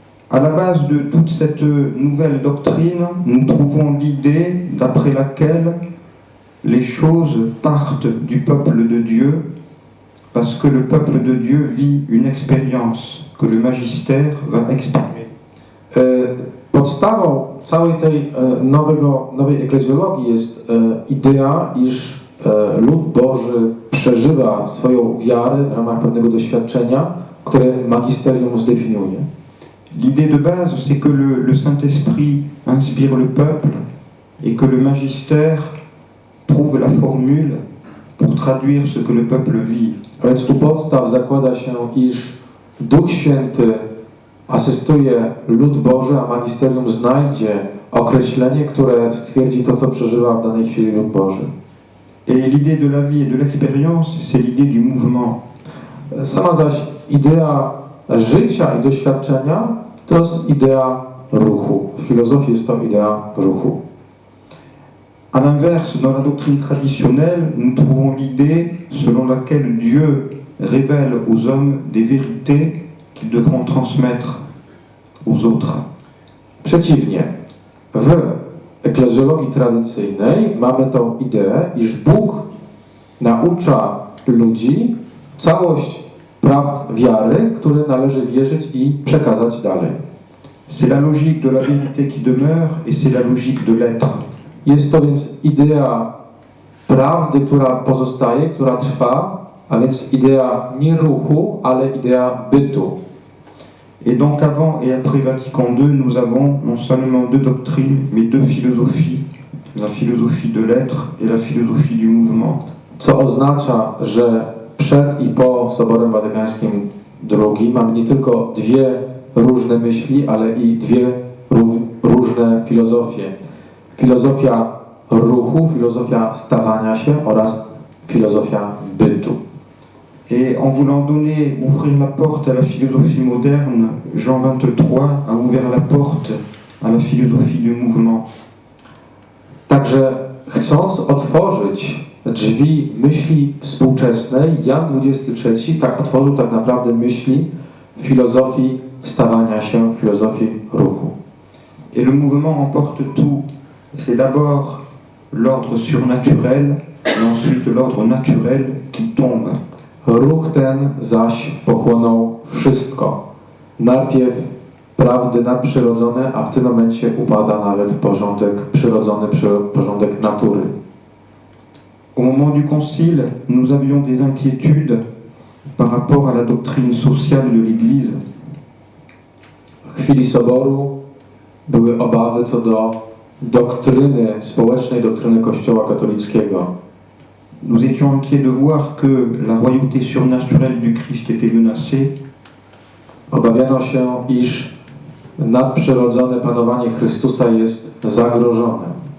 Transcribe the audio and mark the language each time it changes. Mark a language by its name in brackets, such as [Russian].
[French] À la base de toute cette nouvelle doctrine, nous trouvons l'idée d'après laquelle les choses partent du peuple de Dieu, parce que le peuple de Dieu vit une expérience que le magistère va exprimer. [Polish] Podstawą całej tej nowej eklezjologii jest idea, iż lud Boży przeżywa swoją wiarę w ramach pewnego doświadczenia, które magisterium zdefiniuje. [French] L'idée de base, c'est que le Saint-Esprit inspire le peuple et que le magistère trouve la formule pour traduire ce que le peuple vit. [Polish] A więc u podstaw zakłada się, iż Duch Święty asystuje lud Boży, a magisterium znajdzie określenie, które stwierdzi to, co przeżywa w danej chwili lud Boży. [French] Et l'idée de la vie et de l'expérience, c'est l'idée du mouvement. [Polish] Sama zaś idea życia i doświadczenia to jest idea ruchu. W filozofii jest to idea ruchu. [French] À l'inverse, dans la doctrine traditionnelle, nous trouvons l'idée selon laquelle Dieu révèle aux hommes des vérités qu'ils devront transmettre aux autres. [Polish] Przeciwnie, w eklezjologii tradycyjnej mamy tą ideę, iż Bóg naucza ludzi całość prawd wiary, które należy wierzyć i przekazać dalej. [French] C'est la logique de la vérité qui demeure et c'est la logique de l'être. [Polish] Jest to więc idea prawdy, która pozostaje, która trwa, a więc idea nie ruchu, ale idea bytu. [French] Et donc avant et après Vatican II, nous avons non seulement deux doctrines, mais deux philosophies. La philosophie de l'être et la philosophie du mouvement. [Polish] Co oznacza, że przed i po Soborem Watykańskim II mamy nie tylko dwie różne myśli, ale i dwie różne filozofie. Filozofia ruchu, filozofia stawania się oraz filozofia bytu. [French] Et en voulant ouvrir la porte à la philosophie moderne, Jean XXIII a ouvert la porte à la philosophie du mouvement. [Polish] Także chcąc otworzyć drzwi myśli współczesnej, Jan XXIII otworzył tak naprawdę myśli filozofii stawania się, filozofii ruchu. [French] Et le mouvement emporte tout. C'est d'abord l'ordre surnaturel et ensuite l'ordre naturel qui tombe. [Polish] Ruch ten zaś pochłonął wszystko. Najpierw prawdy nadprzyrodzone, a w tym momencie upada nawet porządek przyrodzony, porządek natury. [French] Au moment du concile, nous avions des inquiétudes par rapport à la doctrine sociale de l'Église. [Polish] W chwili Soboru były obawy co do doktryny społecznej, doktryny Kościoła katolickiego. [French] Nous étions inquiets de voir que la royauté surnaturelle du Christ était menacée. [Polish] Obawiano się, iż nadprzyrodzone panowanie Chrystusa jest zagrożone.